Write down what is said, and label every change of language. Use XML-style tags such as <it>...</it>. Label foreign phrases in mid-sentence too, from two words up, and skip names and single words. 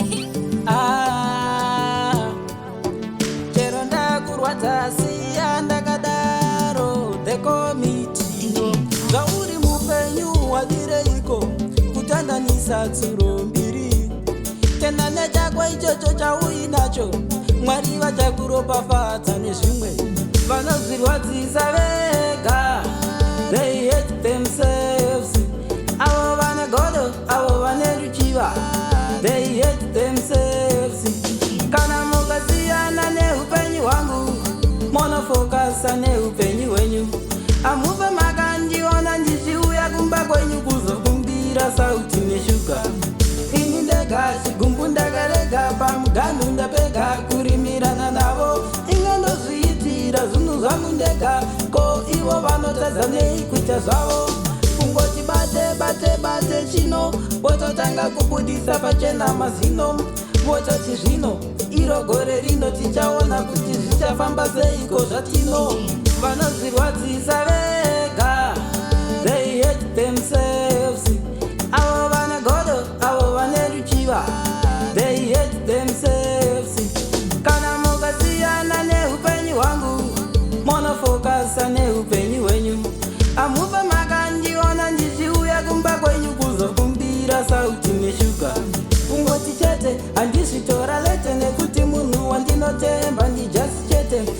<sn>Ah, chero ndakurwadza siya ndakadaro,</sn> <en>the committee.</en> <sn>Zvauri mupenyu wadireiko, kutandanisa tsuro mbiri? Tenda nechako ichocho chauinacho, Mwari vachakuropafadza nezvimwe. Vanozvirwadzisa vega,</sn> <en>they hate themselves.</en> <sn>Avo vane godo, avo vane ruchiva,</sn> <en>they hate themselves.</en> <sn>Kana mukasiyana neupenyu hwangu, munofokasa neupenyu hwenyu. Hamupe makandiona ndichiuya kumba kwenyu kuzokumbira sauti neshuga. Ini ndega chigumbu ndakarega, pamuganhu ndapega kurimirana navo. Ingandozviitira zvinhu zvangu ndega, ko ivo vanotadza nei kuita zvavo? Kungoti bate, bate, bate chino, wototanga kubudisa pachena mazino. Wototi zvino, iro gore rino tichaona kuti zvichafamba seiko zvatino. Vanozvirwadzisa vega,</sn> <en>they hate themselves.</en> <sn>Avo vane godo, avo vane ruchiva,</sn> <en>they hate themselves.</en> <sn>Kana mukasiyana neupenyu hwangu, munofokasa neupenyu hwenyu. Hamupe makandiona ndichiuya kumba kwenyu kuzokumbira sauti neshuga. Kungoti chete, handizvitora lete nekuti munhu wandinotemba ndijasi chete.</sn>